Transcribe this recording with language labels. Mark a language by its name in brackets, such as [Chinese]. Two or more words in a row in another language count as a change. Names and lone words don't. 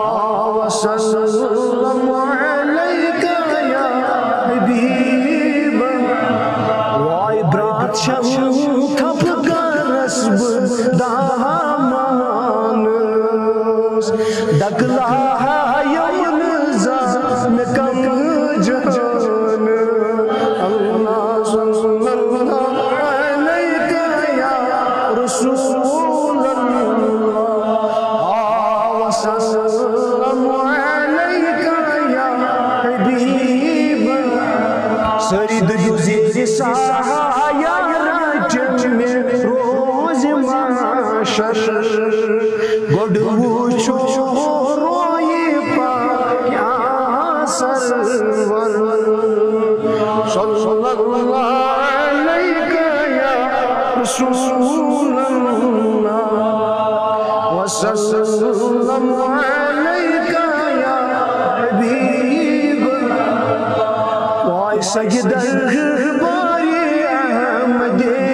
[Arabic] وسلم علیہ یا حبیب اللہ [Kashmiri] وائی برات چھم تھپ کرس بہٕ دامانس دکلایم نہٕ زانٛہہ مےٚ کم جان [Arabic] اللہ صلی اللہ علیہ یا رسول اللہ وسلم علیہ یا حبیب اللہ [Kashmiri] سٲری دٔہِو زیٖرِ سایہ رچن مےٚ روزِ محشر گۄڈٕ وٕچھو رویہِ پاکیاں سرور [Arabic] صلی اللہ علیہ یا رسول اللہ وسلم علیہ یا حبیب اللہ [Kashmiri] وائی سجدہ باری احمد